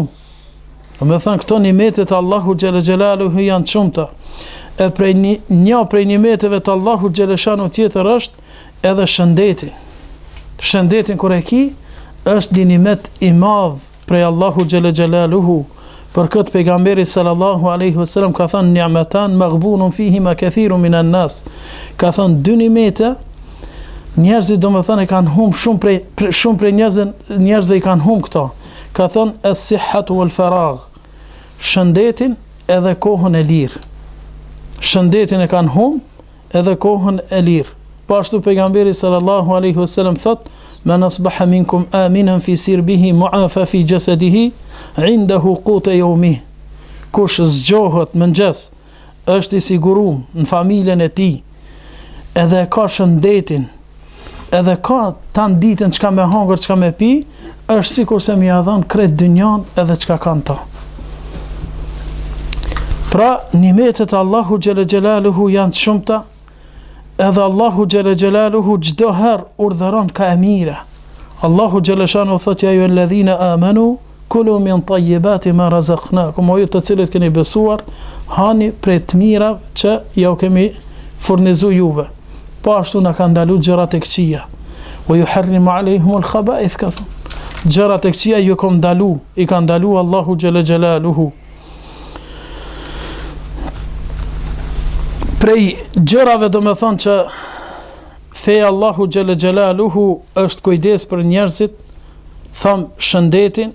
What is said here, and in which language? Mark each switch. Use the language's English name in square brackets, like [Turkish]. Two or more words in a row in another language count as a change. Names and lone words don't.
[Albanian] Do me thonë këto nimetet Allahu [Arabic] جل جلاله [Albanian] janë të shumta. E prej një prej nimeteve të Allahu [Arabic] جل شأنه [Albanian] tjetër është edhe shëndeti. Shëndetin kur e ki, është një nimet i madh prej Allahu [Arabic] جل جلاله. [Albanian] Për këtë pejgamberi [Arabic] صلى الله عليه وسلم [Albanian] ka thënë: [Arabic] "نعمتان مغبون فيهما كثير من الناس." [Albanian] Ka thënë dy nimete, njerëzit domethënë e kanë humb shumë prej njerëzve i kanë humb këto. Ka thënë [Arabic] الصحة والفراغ. [Albanian] Shëndetin edhe kohën e lirë. Shëndetin e kanë humb edhe kohën e lirë. Pashtu pejgamberi [Arabic] صلى الله عليه وسلم [Albanian] thot: [Arabic] "من أصبح منكم آمنا في سربه معافى في جسده عنده قوت يومه." [Albanian] Kush zgjohet mëngjes, është i siguruar në familjen e tij, edhe ka shëndetin, edhe ka tan ditën çka me hangër, çka me pi, është sikur se më ia dhon krejt dynjan edhe çka kanë ta. Pra, nimetet Allahu [Arabic] جل جلاله [Albanian] janë të shumta, edhe Allahu [Arabic] جل جلاله [Albanian] çdo herë urdhëron ka e mira. Allahu [Arabic] جل شأنه [Albanian] thotë: [Arabic] "يا أيها الذين آمنوا كلوا من طيبات ما رزقناكم", [Albanian] o ju të cilët keni besuar, hani prej të mira që ju kemi furnizuar juve. Po ashtu na kanë ndaluar gjërat e këqija. [Arabic] "ويحرم عليهم الخبائث", [Albanian] ka thënë. Gjërat e këqija ju kam ndalu, i ka ndalu Allahu [Arabic] جل جلاله. [Albanian] Prej gjërave do me thonë që feja Allahu [Arabic] جل جلاله [Albanian] është kujdes për njerëzit, tham shëndetin,